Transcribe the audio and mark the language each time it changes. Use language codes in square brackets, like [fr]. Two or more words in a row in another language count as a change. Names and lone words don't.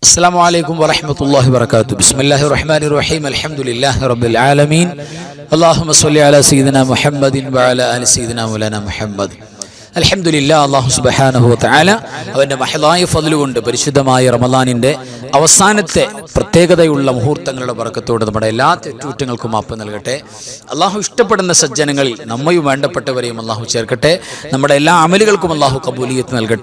[ar] السلام عليكم ورحمة الله وبركاته. بسم الله الرحمن الرحيم. الحمد لله رب العالمين. اللهم صل على سيدنا محمد وعلى آل سيدنا مولانا محمد. [ml] അൽഹംദുലില്ലാ, [ar] الله سبحانه وتعالى [ml] അവന്റെ മഹളായ ഫദ്ൽ കൊണ്ട് പരിശുദ്ധമായ റമളാനിന്റെ അവസാനത്തെ പ്രത്യേകതയുള്ള മുഹൂർത്തങ്ങളുടെ ബറക്കത്തോടെ നമ്മുടെ എല്ലാ തെറ്റുകുറ്റങ്ങൾക്കും മാപ്പ് നൽകട്ടെ. അല്ലാഹു ഇഷ്ടപ്പെടുന്ന സജ്ജനങ്ങളിൽ നമ്മയും വേണ്ടപ്പെട്ടവരെയും അല്ലാഹു ചേർക്കട്ടെ. നമ്മുടെ എല്ലാ അമലുകൾക്കും അല്ലാഹു ഖബൂലിയത്ത് നൽകട്ടെ.